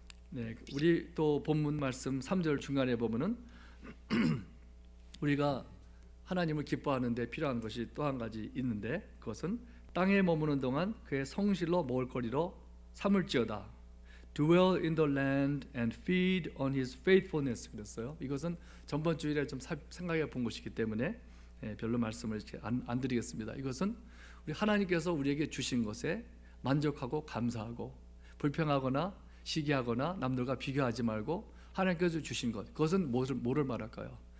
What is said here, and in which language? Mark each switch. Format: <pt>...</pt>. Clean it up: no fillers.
<ko>네, 우리 또 본문 말씀 3절 중간에 보면은 우리가 하나님을 기뻐하는데 필요한 것이 또 한 가지 있는데 그것은 땅에 머무는 동안 그의 성실로 먹을거리로 삼을지어다.</ko> <en>Dwell in the land and feed on his faithfulness.</en> <ko>그랬어요. 이것은 전번 주일에 좀 생각해 본 것이기 때문에 별로 말씀을 이렇게 안 드리겠습니다. 이것은 우리 하나님께서 우리에게 주신 것에 만족하고 감사하고 불평하거나 시기하거나 남들과 비교하지 말고 하나님께서 주신 것, 그것은 뭐를 말할까요?</ko>